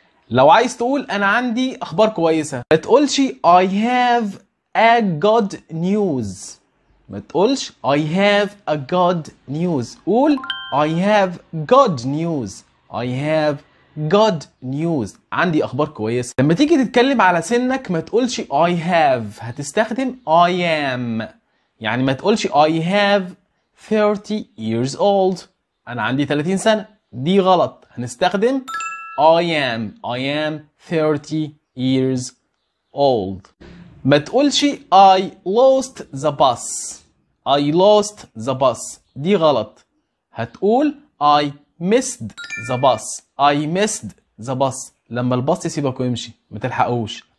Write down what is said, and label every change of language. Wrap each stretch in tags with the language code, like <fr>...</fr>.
<ar>لو عايز تقول انا عندي اخبار كويسة، ما تقولش</ar> <en>I have a good news.</en> <ar>ما تقولش</ar> <en>I have a good news.</en> <ar>قول</ar> <en>I have good news. I have good news.</en> <ar>عندي اخبار كويسه. لما تيجي تتكلم على سنك ما تقولش</ar> <en>I have،</en> <ar>هتستخدم</ar> <en>I am.</en> <ar>يعني ما تقولش</ar> <en>I have 30 years old،</en> <ar>انا عندي 30 سنه، دي غلط. هنستخدم</ar> <en>I am 30 years old.</en> <ar>ما تقولش</ar> <en>I lost the bus، I lost the bus،</en> <ar>دي غلط. هتقول</ar> <en>I missed the bus، I missed the bus.</en> <ar>لما الباص يسيبك ويمشي ما تلحقوش.</ar>